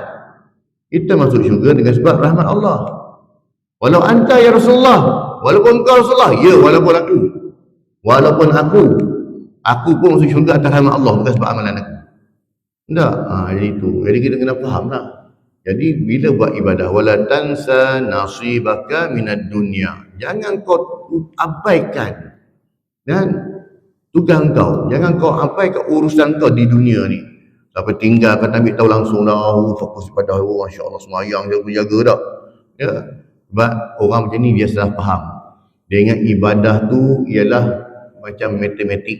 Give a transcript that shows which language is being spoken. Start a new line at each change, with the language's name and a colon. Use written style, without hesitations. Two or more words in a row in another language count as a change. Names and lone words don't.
Malay: Kita masuk syurga dengan sebab rahmat Allah.
Arabic: ولو أنت يا رسول الله,
Malay: walaupun kau Rasulullah, ya, walaupun aku. Walaupun aku pun masuk syurga atas rahmat Allah, bukan sebab amalan aku. Tak, jadi itu. Jadi kita kena faham lah. Jadi bila buat ibadah,
Arabic: ولا تنس نصيبك من الدنيا.
Malay: Jangan kau abaikan dan tugas kau, jangan kau abaikan urusan kau di dunia ni. Sampai tinggal kau tak ambil tahu langsung dah, fokus pada masya-Allah semayang jaga dah. Ya. Sebab orang macam ni dia salah faham. Dia ingat ibadah tu ialah macam matematik.